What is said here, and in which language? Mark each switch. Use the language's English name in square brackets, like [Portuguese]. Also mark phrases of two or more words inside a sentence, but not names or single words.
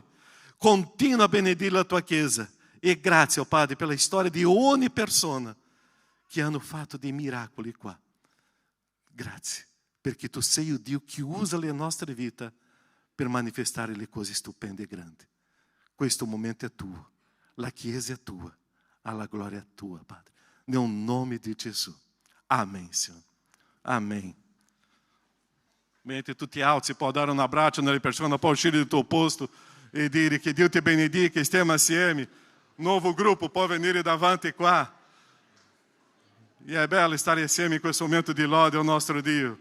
[Italian] Continua a benedire la tua chiesa. E grazie, oh Padre, pela storia di ogni persona che hanno fatto dei miracoli qua. Grazie, perché tu sei il Dio che usa le nostre vite per manifestare le cose stupende e grandi. Questo momento è tuo, la chiesa è tua, alla gloria tua, Padre. Nel nome di Gesù. [Portuguese] Amém, Senhor. Amém. [Italian] Mentre tu ti alzi, puoi dare un abbraccio nelle persone, puoi uscire dal tuo posto e dire che Dio ti benedica, che stiamo assieme. Nuovo gruppo può venire davanti qua. E è bello stare assieme in questo momento di lode ao nostro Dio.